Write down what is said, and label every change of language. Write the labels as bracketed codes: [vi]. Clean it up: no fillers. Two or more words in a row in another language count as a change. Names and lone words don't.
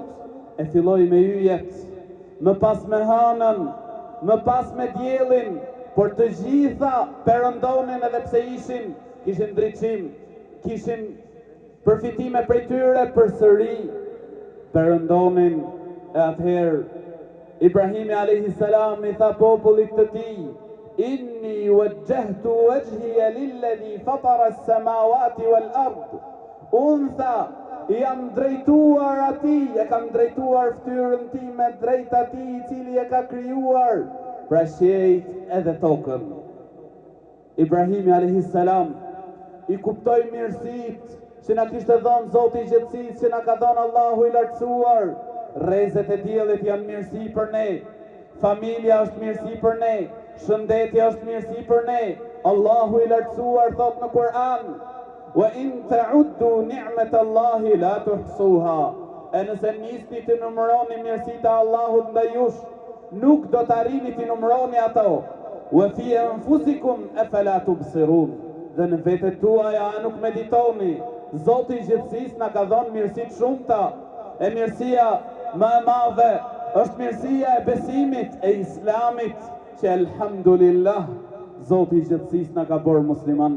[sq] E filloi me yjet, më pas me hënën, më pas me diellin, por të gjitha perëndonin edhe pse kishin ndriçim, kishin përfitime prej tyre, përsëri perëndonin. E atëherë Ibrahimi [ar] عليه السلام [sq] i tha popullit të tij, [ar] إني وجهت وجهي للذي فطر السماوات والأرض. [sq] Unë tha, jam drejtuar atij, e kam drejtuar fytyrën time drejt atij i cili e ka krijuar pra qiejt edhe tokën. Ibrahimi [ar] عليه السلام [sq] i kuptoi mirësitë që na kishte dhënë Zoti i gjithësisë, që na ka dhënë Allahu i lartësuar. Rrezet e diellit janë mirësi për ne, familja është mirësi për ne, shëndetja është mirësi për ne. Allahu i lartësuar thot në Kur'an, [ar] وإن تعدوا نعمة الله لا تحصوها. [sq] E nëse nisni të numëroni mirësitë e Allahut ndaj jush, nuk do të arrini të numëroni ato. [ar] وفي أنفسكم أفلا تبصرون. [sq] Dhe në vetet tuaja nuk meditoni. Zoti i gjithësisë na ka dhënë mirësi të shumta. E mirësia më e madhe është mirësia e besimit, e islamit, që elhamdulillah Zoti i gjithësisë na ka bërë musliman.